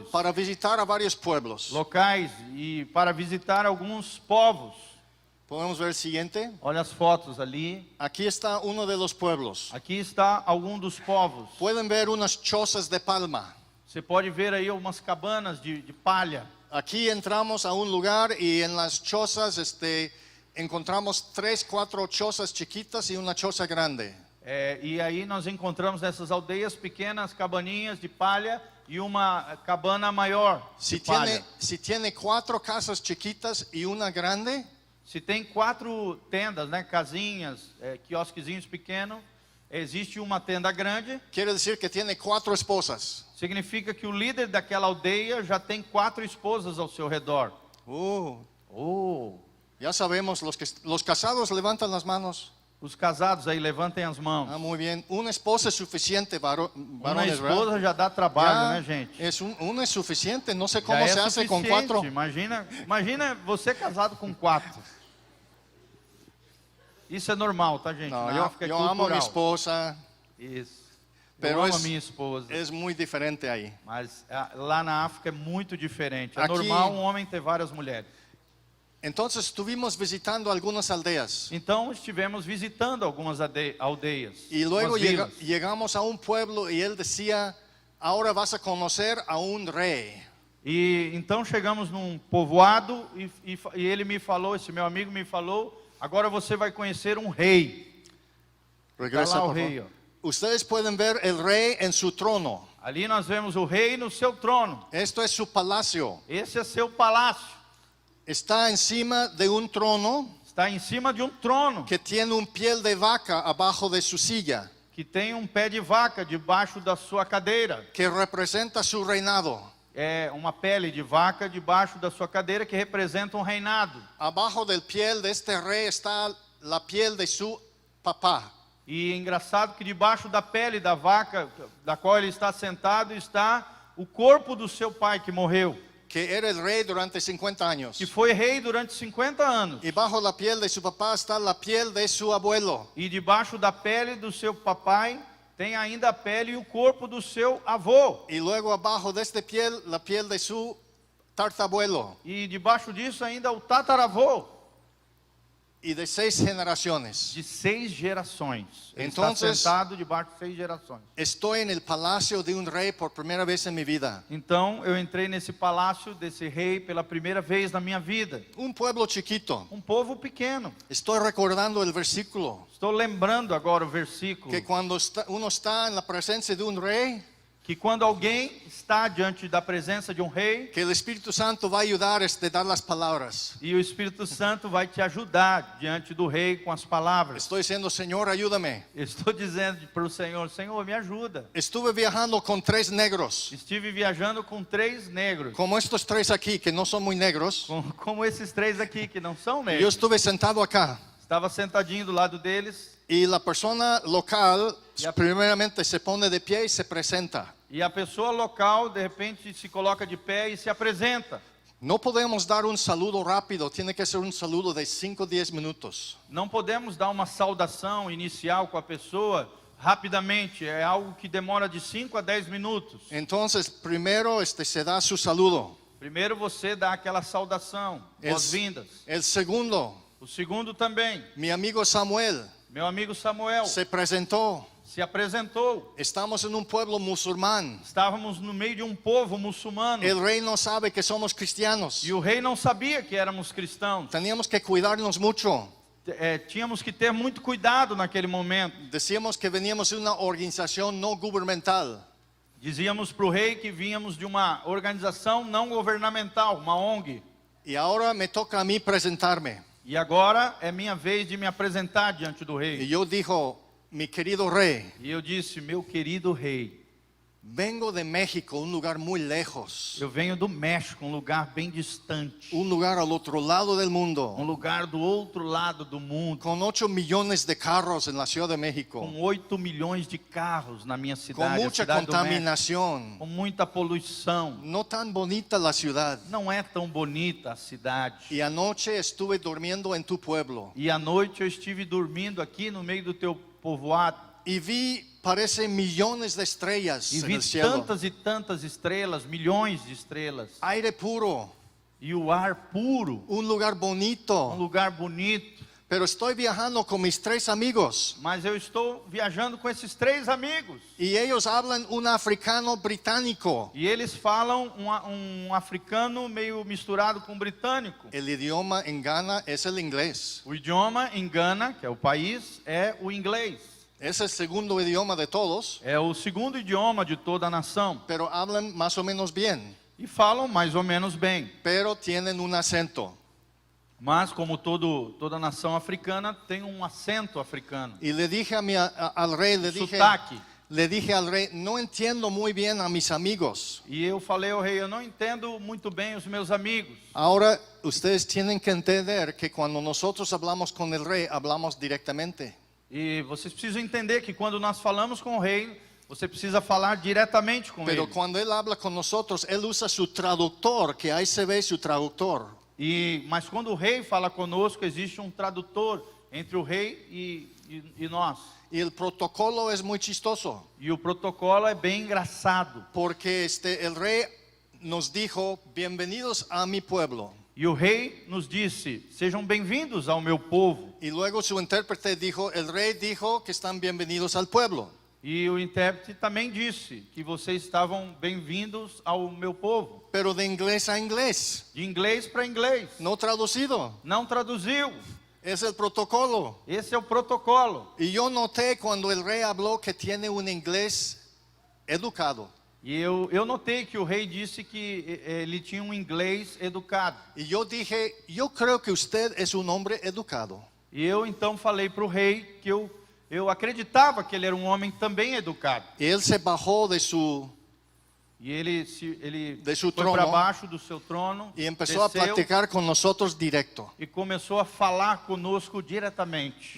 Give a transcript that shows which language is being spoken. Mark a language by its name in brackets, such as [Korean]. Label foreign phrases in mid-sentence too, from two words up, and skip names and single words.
[Spanish] para visitar a varios pueblos. [Portuguese] locais e para visitar alguns povos. [Spanish] Podemos ver el siguiente. [Portuguese] Olha as fotos ali. [Spanish] Aquí está uno de los pueblos. [Portuguese] Aqui está algum dos povos. [Spanish] Pueden ver unas chozas de palma. [Portuguese] Você pode ver aí algumas cabanas de palha. [Spanish] Aquí entramos a un lugar y en las chozas encontramos 3, 4 chozas chiquitas y una choza grande. [Portuguese] E aí nós encontramos nessas aldeias pequenas cabaninhas de palha e uma cabana maior de palha. [Spanish] Si tiene 4 casas chiquitas y una grande, [Portuguese] Se tem 4 tendas, né, casinhas, quiosquezinhos pequenos, existe uma tenda grande, [Spanish] quiere decir que tiene 4 esposas. [Portuguese] significa que o líder daquela aldeia já tem 4 esposas ao seu redor. Oh, [Spanish] Ya sabemos, los casados levantan las manos. [Portuguese] os casados aí, levantem as mãos. [Spanish] Muy bien. Una esposa es suficiente, [Portuguese] Uma [Spanish] varones, ¿verdad? [Portuguese] esposa já dá trabalho, [Spanish] Ya, [Portuguese] né, gente? [Spanish] una es suficiente. No sé [Portuguese] Já [Spanish] cómo [Portuguese] é [Spanish] se hace con [Portuguese] suficiente. [Spanish] 4. [Portuguese] Imagina você casado com 4. Isso é normal, tá, gente? [Spanish] No, [Portuguese] Na [Spanish] yo [Portuguese] África é [Spanish] amo a mi [Portuguese] cultural. [Spanish] esposa. [Portuguese] Isso. [Spanish] Pero [Portuguese] Eu amo [Spanish] es- [Portuguese] a minha esposa. [Spanish] Es muy diferente ahí. [Portuguese] Mas lá na África é muito diferente. É Aqui- normal um homem ter várias mulheres. [Spanish] Entonces estuvimos visitando algunas aldeas. [Portuguese] Então estivemos visitando algumas aldeias. [Spanish] Y luego [Portuguese] algumas vilas. [Spanish] llegamos a un pueblo y él decía, ahora vas a conocer a un rey. [Portuguese] E então chegamos num povoado e ele me falou, esse meu amigo me falou, agora você vai conhecer um rei. [Spanish] Regresa, [Portuguese] Está lá o [Spanish] por [Portuguese] rei, [Spanish] favor. [Portuguese] ó. [Spanish] Ustedes pueden ver el rey en su trono. [Portuguese] Ali nós vemos o rei no seu trono. [Spanish] Esto es su palacio. [Portuguese] Esse é seu palácio. [Spanish] Está encima de un trono [Portuguese] Está em cima de um trono [Spanish] que tiene un piel de vaca abajo de su silla, [Portuguese] que tem um pé de vaca debaixo da sua cadeira. [Spanish] que representa su reinado. [Portuguese] É uma pele de vaca debaixo da sua cadeira que representa um reinado. [Spanish] Abajo del piel de este rey está la piel de su papá. [Portuguese] E é engraçado que debaixo da pele da vaca, da qual ele está sentado, está o corpo do seu pai que morreu, [Spanish] Que era el rey durante 50 años. [Portuguese] que foi rei durante 50 anos. [Spanish] Y bajo la piel de su papá está la piel de su abuelo. [Portuguese] E debaixo da pele do seu papai tem ainda a pele e o corpo do seu avô. [Spanish] Y luego abajo de esta piel, la piel de su tartabuelo. [Portuguese] E debaixo disso ainda o tataravô [Spanish] Y de 6 generaciones. [Portuguese] de 6 gerações. Ele [Spanish] Entonces- [Portuguese] está sentado debaixo de 6 gerações. [Spanish] Estoy en el palacio de un rey por primera vez en mi vida. [Portuguese] Então eu entrei nesse palácio desse rei pela primeira vez na minha vida. [Spanish] Un pueblo chiquito. [Portuguese] Um povo pequeno. [Spanish] Estoy recordando el versículo. [Portuguese] Estou lembrando agora o versículo. [Spanish] Que cuando uno está en la presencia de un rey, [Portuguese] Que quando alguém está diante da presença de um rei, [Spanish] que el Espíritu Santo va a ayudar a dar las palabras. [Portuguese] e o Espírito Santo vai te ajudar diante do rei com as palavras. [Spanish] Estoy diciendo, Señor, ayúdame. [Portuguese] Eu estou dizendo para o Senhor, Senhor, me ajuda. [Spanish] Estuve viajando con 3 negros, [Portuguese] Estive viajando com 3 negros, [Spanish] como estos 3 aquí, que no son muy negros. [Portuguese] como esses 3 aqui, que não são [Spanish] Yo [Portuguese] negros. [Spanish] estuve sentado acá. [Portuguese] Estava sentadinho do lado deles, [Spanish] Y la persona local, Ya. primeramente se pone de pie y se presenta. [Portuguese] e a pessoa local, de repente, se coloca de pé e se apresenta. [Spanish] No podemos dar un saludo rápido, tiene que ser un saludo de 5 o 10 minutos. [Portuguese] Não podemos dar uma saudação inicial com a pessoa rapidamente, é algo que demora de 5 a 10 minutos. [Spanish] Entonces, primero se da su saludo. [Portuguese] Primeiro você dá aquela saudação, [Spanish] El, [Portuguese] boas-vindas. [Spanish] el segundo, [Portuguese] O segundo também, [Spanish] mi amigo Samuel, [Portuguese] meu amigo Samuel [Spanish] se presentó. [Portuguese] se apresentou. [Spanish] Estamos en un pueblo musulmán. [Portuguese] Estávamos no meio de um povo muçulmano [Spanish] El rey no sabe que somos cristianos. [Portuguese] e o rei não sabia que éramos cristãos. [Spanish] Teníamos que cuidarnos mucho. [Portuguese] Tínhamos que ter muito cuidado naquele momento. [Spanish] Decíamos que veníamos de una organización no gubernamental. [Portuguese] Dizíamos para o rei que vínhamos de uma organização não governamental, uma ONG. [Spanish] Y ahora me toca a mí presentarme. [Portuguese] E agora é minha vez de me apresentar diante do [Spanish] Y [Portuguese] rei. [Spanish] yo dijo, mi querido rey, [Portuguese] E eu disse, meu querido rei, [Spanish] Vengo de México, un lugar muy lejos, [Portuguese] Eu venho do México, um lugar bem distante. [Spanish] un lugar al otro lado del [Portuguese] Um [Spanish] mundo, [Portuguese] lugar do outro lado do mundo. [Spanish] con 8 millones de carros en la Ciudad de México, [Portuguese] Com 8 milhões de carros na minha [Spanish] con [Portuguese] cidade, a [Spanish] mucha [Portuguese] cidade do México, [Spanish] contaminación. [Portuguese] com muita poluição. [Spanish] No tan bonita la ciudad. [Portuguese] Não é tão bonita a cidade. [Spanish] Y anoche estuve durmiendo en tu pueblo [Portuguese] E à noite eu estive dormindo aqui no meio do teu povoado [Spanish] y vi, parece, millones de estrellas [Portuguese] e [Spanish] en [Portuguese] vi [Spanish] el cielo. [Portuguese] tantas e tantas estrelas, milhões de estrelas. [Spanish] Aire puro, [Portuguese] E o ar puro, [Spanish] un lugar [Portuguese] um [Spanish] bonito. [Portuguese] lugar bonito. [Spanish] Pero estoy viajando con mis 3 amigos [Portuguese] Mas eu estou viajando com esses 3 amigos. [Spanish] y ellos hablan un africano británico. [Portuguese] E eles falam um africano meio misturado com britânico. [Spanish] El idioma en Ghana es el inglés. [Portuguese] O idioma em Gana, que é o país, é o inglês. [Spanish] Es el segundo idioma de todos, [Portuguese] É o segundo idioma de toda a nação. [Spanish] pero hablan más o menos bien. [Portuguese] E falam mais ou menos bem. [Spanish] Pero tienen un acento. [Portuguese] Mas, como toda nação africana, tem um acento africano. [Spanish] Y le dije al rey, [Portuguese] Sotaque. [Spanish] le dije al rey, no entiendo muy bien a mis amigos. [Portuguese] E eu falei ao rei, eu não entendo muito bem os meus amigos. [Spanish] Ahora ustedes tienen que entender que cuando nosotros hablamos con el rey, hablamos directamente. [Portuguese] E vocês precisam entender que quando nós falamos com o rei, você precisa falar diretamente com [Spanish] Pero [Portuguese] ele. [Spanish] cuando él habla con nosotros, él usa su traductor, que ahí se ve su traductor. [Portuguese] Mas quando o rei fala conosco, existe um tradutor entre o rei e nós. [Spanish] Y el protocolo es muy chistoso, [Portuguese] E o protocolo é bem engraçado. [Spanish] porque el rey nos dijo, bienvenidos a mi pueblo. [Portuguese] E o rei nos disse, sejam bem-vindos ao meu povo. [Spanish] Y luego su intérprete dijo, el rey dijo que están bienvenidos al pueblo. [Portuguese] E o intérprete também disse que vocês estavam bem-vindos ao meu povo. [Spanish] Pero de inglés a inglés, [Portuguese] De inglês para inglês. [Spanish] no traducido. [Portuguese] Não traduziu. [Spanish] Es el protocolo. [Portuguese] Esse é o protocolo. [Spanish] Y yo noté cuando el rey habló que tiene un inglés educado. [Portuguese] E eu notei que o rei disse que ele tinha um inglês educado. [Spanish] Y yo dije, yo creo que usted es un hombre educado. [Portuguese] E eu então falei para o rei que eu acreditava que ele era um homem também educado. [Spanish] Y él se bajó de su [Portuguese] E ele [Spanish] De su [Portuguese] foi [Spanish] trono. [Portuguese] para baixo do seu trono, [Spanish] y empezó a [Portuguese] desceu [Spanish] platicar con nosotros directo. [Portuguese] e começou a falar conosco diretamente.